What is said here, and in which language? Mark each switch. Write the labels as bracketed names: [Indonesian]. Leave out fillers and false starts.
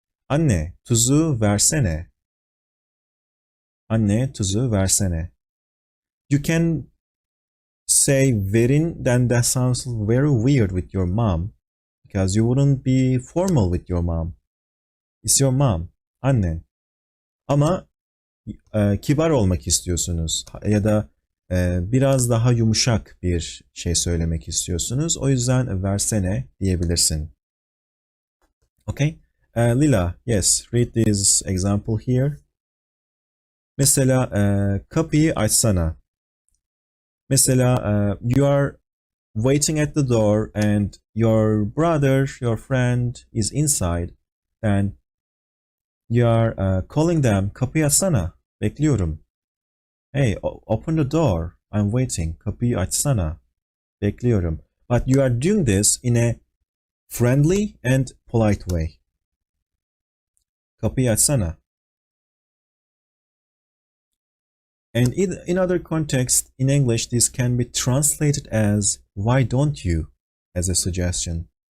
[Turkish] Anne, tuzu versene. Anne, tuzu versene. [English] You can say verin, then that sounds very weird with your mom because you wouldn't be formal with your mom. It's your mom, annen. [Turkish] Ama kibar olmak istiyorsunuz ya da biraz daha yumuşak bir şey söylemek istiyorsunuz. O yüzden versene diyebilirsin. [English] Okay? Lila, yes, read this example here. [Turkish] Mesela kapıyı açsana. Mesela [English] you are waiting at the door and your brother, your friend is inside. Then you are calling them, [Turkish] kapıyı açsana, bekliyorum. [English] Hey, open the door, I'm waiting, [Turkish] kapıyı açsana, bekliyorum. [English] But you are doing this in a friendly and polite way. [Turkish] Kapıyı açsana. [English] And in other context, in English, this can be translated as why don't you as a suggestion.